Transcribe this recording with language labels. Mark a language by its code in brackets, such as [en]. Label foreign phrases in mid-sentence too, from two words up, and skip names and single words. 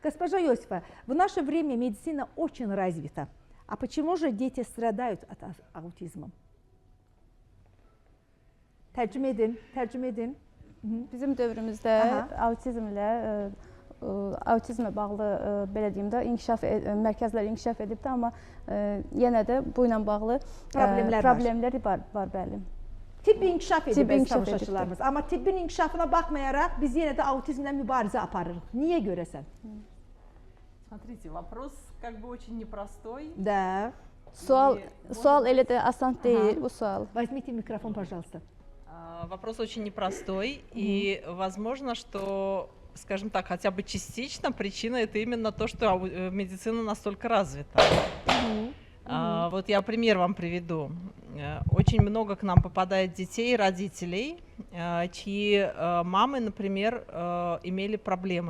[ru] Госпожа Иосифа, в наше время медицина очень развита. А почему же дети stradают от аутизма? [az] Tərcümə edin, tərcümə edin. Bizim dövrümüzdə autizmlə bağlı belə deyim də mərkəzlər inkişaf edibdi, amma yenə də bu ilə bağlı problemlər var bəli. Tibb inkişaf edib tamaşaçılarımız. Amma tibbin inkişafına baxmayaraq biz yenə də autizmlə mübarizə aparırıq. Niyə görəsən? [ru] Смотрите, вопрос как бы очень непростой. Да. [az] Sual elə də asan deyil bu sual. [ru] Возьмите микрофон, пожалуйста. Вопрос очень непростой, и возможно, что, скажем так, хотя бы частично причина это именно то, что медицина настолько развита. Вот я пример вам приведу. Очень много к нам попадает детей, родителей, чьи мамы, например, имели проблемы.